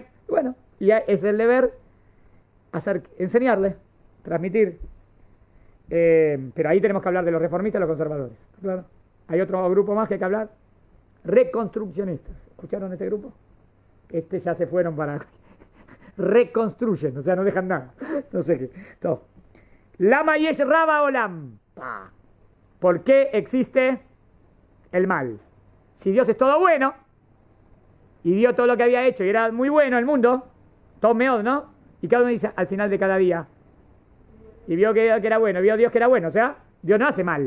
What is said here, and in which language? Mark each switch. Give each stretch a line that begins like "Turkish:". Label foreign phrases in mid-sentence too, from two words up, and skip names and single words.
Spanish: Bueno, y es el deber enseñarle, transmitir. Pero ahí tenemos que hablar de los reformistas y los conservadores. Claro. Hay otro grupo más que hay que hablar. Reconstruccionistas. ¿Escucharon este grupo? Ya se fueron para... Reconstruyen, o sea, no dejan nada. No sé qué. Todo.
Hebrew: למה יש רע בעולם.
Spanish: ¿Por qué existe el mal? Si Dios es todo bueno y vio todo lo que había hecho y era muy bueno el mundo, todo meod, ¿no? Y cada uno dice al final de cada día. Y vio que era bueno, vio Dios que era bueno, o sea, Dios no hace mal.